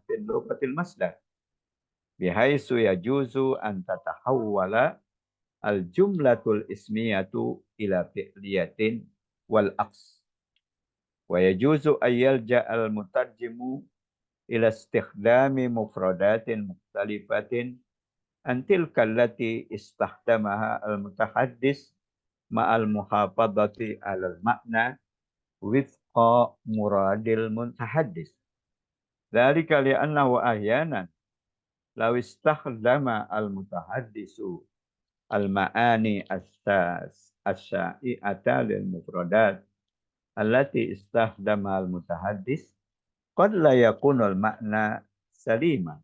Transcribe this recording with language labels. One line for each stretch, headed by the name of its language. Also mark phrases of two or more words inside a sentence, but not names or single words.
Arabic: في اللغة المصدر بحيث يجوز أن تتحول الجملة الاسمية إلى فعلية والعكس ويجوز أن يلجأ المترجم إلى استخدام مفردات مختلفة عن التي استخدمها المتحدث مع المحافظة على المعنى وفق مراد المتحدث. ذلك لأنه أحيانا لو استخدم المتحدث المعاني الشائعة للمفردات التي استخدم المتحدث قد لا يكون المعنى سليما.